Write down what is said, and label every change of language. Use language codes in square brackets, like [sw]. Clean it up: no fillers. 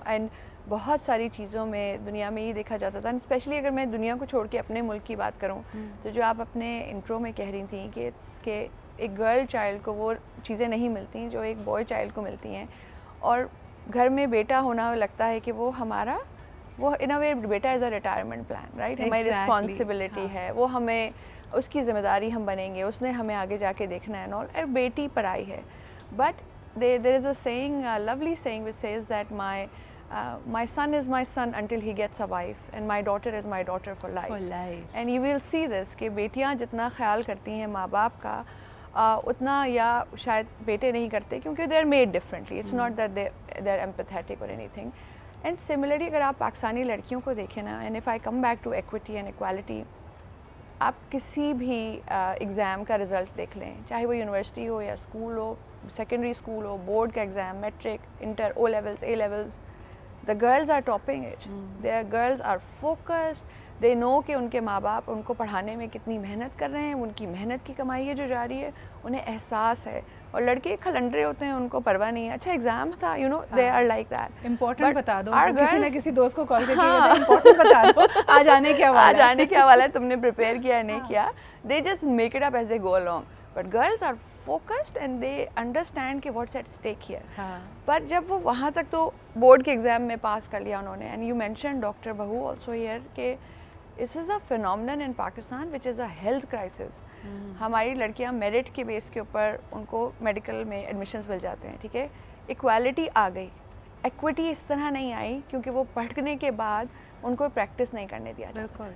[ur] And بہت ساری چیزوں میں دنیا میں یہ دیکھا جاتا تھا, اسپیشلی اگر میں دنیا کو چھوڑ کے اپنے ملک کی بات کروں, تو جو آپ اپنے انٹرو میں کہہ رہی تھیں کہ ایک گرل چائلڈ کو وہ چیزیں نہیں ملتی جو ایک بوائے چائلڈ کو ملتی ہیں, اور گھر میں بیٹا ہونا لگتا ہے کہ وہ ہمارا, وہ [en] In a way بیٹا is a retirement plan, right. [ur] ہماری رسپانسبلٹی ہے, وہ ہمیں اس کی ذمہ داری ہم بنیں گے, اس نے ہمیں آگے جا کے دیکھنا ہے, اور بیٹی پرائی ہے. [en] But there is a saying, lovely saying which says that my son is my son until he gets a wife, and my daughter is my daughter for life. And you will see this [ur] کہ بیٹیاں جتنا خیال کرتی ہیں ماں باپ کا, اتنا یا شاید بیٹے نہیں کرتے, کیونکہ [en] they are made differently. It's not that they are empathetic or anything. [ur] And similarly اگر آپ پاکستانی لڑکیوں کو دیکھیں نا, [en] and if I come back to equity and equality, [ur] آپ کسی بھی ایگزام کا رزلٹ دیکھ لیں, چاہے وہ یونیورسٹی ہو یا اسکول ہو, سیکنڈری اسکول ہو, بورڈ کا exam, matric, inter, O levels, A levels, [en] the girls are topping it. Their girls are focused. They know [ur] کہ ان کے ماں باپ ان کو پڑھانے میں کتنی محنت کر رہے ہیں, ان کی محنت کی کمائی ہے جو جا رہی ہے, انہیں احساس ہے. اور لڑکے کھلنڈرے ہوتے ہیں, ان کو پرواہ نہیں ہے, اچھا ایگزام تھا, [en] You know, they are like that. [ur] Important بتا دو, کسی نہ کسی دوست کو کال کر کے امپورٹنٹ بتا دو, آج آنے کیا والا ہے, تم نے پریپیئر کیا نہیں کیا. [en] They just make it up as they go along. But girls are focused and they understand [ur] کہ [en] what's at stake here. [ur] پر جب وہ وہاں تک تو بورڈ کے ایگزام میں پاس کر لیا انہوں نے, [en] and you mentioned [ur] ڈاکٹر بہو also here کہ [en] this is a phenomenon in Pakistan which is a health crisis. [ur] ہماری لڑکیاں میرٹ کے بیس کے اوپر ان کو میڈیکل میں ایڈمیشنز مل جاتے ہیں, ٹھیک ہے. ایکوالٹی آ گئی, ایکوٹی اس طرح نہیں آئی کیونکہ وہ پڑھنے کے بعد ان کو پریکٹس نہیں کرنے دیا جاتا.